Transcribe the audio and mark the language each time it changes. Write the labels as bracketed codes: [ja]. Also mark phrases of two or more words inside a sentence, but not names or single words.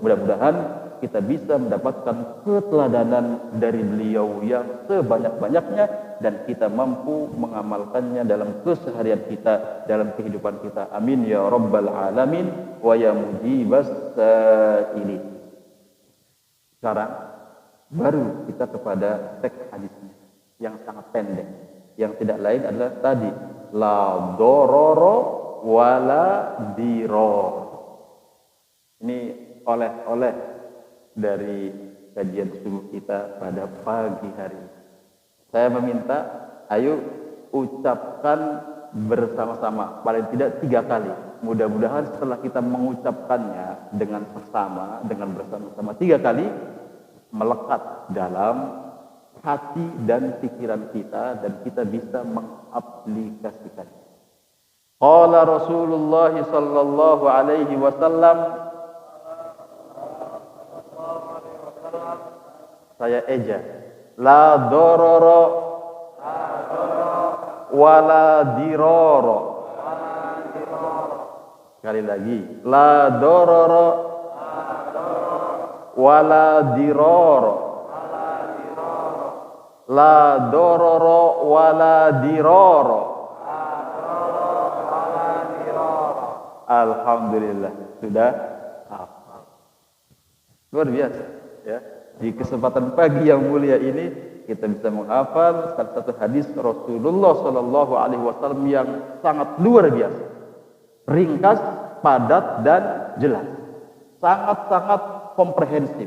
[id] Mudah-mudahan kita bisa mendapatkan keteladanan dari beliau yang sebanyak-banyaknya dan kita mampu mengamalkannya dalam keseharian kita, dalam kehidupan kita. [ar] آمين يا رب العالمين ويا مجيب السائلين. [id] Sekarang baru kita kepada teks hadisnya yang sangat pendek, yang tidak lain adalah tadi [ar] لا ضرر ولا ضرار. [id] Ini oleh-oleh dari kajian subuh kita pada pagi hari ini. Saya meminta, ayo ucapkan bersama-sama paling tidak 3 kali. Mudah-mudahan setelah kita mengucapkannya dengan bersama, dengan bersama-sama 3 kali, melekat dalam hati dan pikiran kita dan kita bisa mengaplikasikan. [ar] قال رسول الله صلى الله عليه وسلم, [id] saya eja, [ar] لا ضرر ولا ضرار. [id] Sekali lagi, [ar] لا ضرر ولا ضرار. لا ضرر ولا ضرار. [id] Alhamdulillah sudah hafal. Luar biasa ya. Di kesempatan pagi yang mulia ini kita bisa menghafal salah satu hadis Rasulullah [ar] صلى الله عليه وسلم [id] yang sangat luar biasa, ringkas, padat dan jelas, sangat-sangat komprehensif.